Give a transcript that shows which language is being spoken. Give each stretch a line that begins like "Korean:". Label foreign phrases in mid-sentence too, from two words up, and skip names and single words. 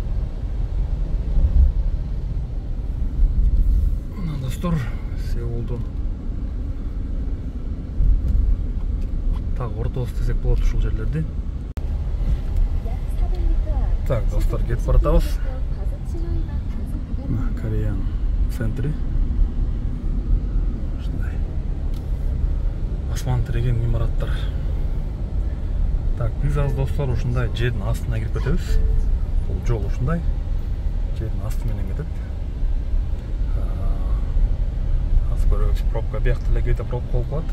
Kyrgyz: Достор, Сеулдун так ортосу десек болот ушул жерлерди.
Korean: 약 400m 앞
Kyrgyz: Так, достор, кетип баратабыз.
Korean: 과속 신호 위반 단속 구간입니다.
Kyrgyz: Кореян центри. Ушундай асман тиреген имараттар. Так, биз азыр достор ушундай жердин астына кирип кетебиз. Бул жол ушундай. Жердин асты менен кетет. Көрөбүз, пробка биякта эле кээде пробка болуп калат.